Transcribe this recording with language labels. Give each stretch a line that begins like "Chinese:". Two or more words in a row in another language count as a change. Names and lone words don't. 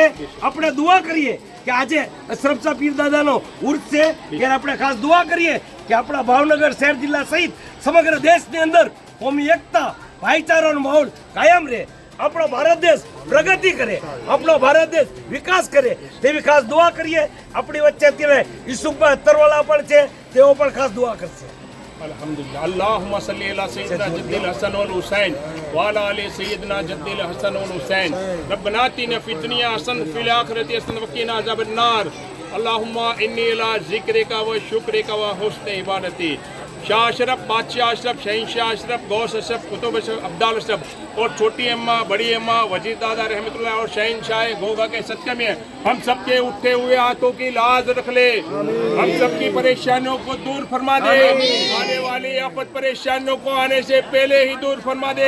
Gujarati: આપણે દુઆ કરીએ કે આજે અશરફ શાહ પીર દાદાનો ઉર્સ છે ત્યારે આપણે ખાસ દુઆ કરીએ કે આપણા ભાવનગર શહેર જિલ્લા સહિત સમગ્ર દેશની અંદર કોમી એકતા, ભાઈચારાનો માહોલ કાયમ રહે, આપણો ભારત દેશ પ્રગતિ કરે, આપણો ભારત દેશ વિકાસ કરે તેવી ખાસ દુઆ કરીએ। આપણી વચ્ચે અત્યારે યુસુફભાઈ અતરવાલા પણ છે, તેઓ પણ ખાસ દુઆ કરશે।
Arabic: अल्हम्दुलिल्लाह। اللهم صل على سيدنا جد الحسن والحسين وعلى آل سيدنا جد الحسن والحسين ربنا آتنا في الدنيا حسنة وفي الآخرة حسنة وقنا عذاب النار اللهم إني على ذكرك وشكرك وحسن عبادتي.
Hindi: शाह अशरफ, बादशाह अशरफ, शहनशाह अशरफ, गौस अशरफ, कुतुब अशरफ, अब्दाल अशरफ और छोटी अम्मा, बड़ी अम्मा, वजीर दादा रहमतुल्लाह और शहनशाह घोघा के सत्य में हम सबके उठते हुए हाथों की लाज रख ले, हम सबकी परेशानियों को दूर फरमा दे, आने वाली आफत परेशानियों को आने से पहले ही दूर फरमा दे।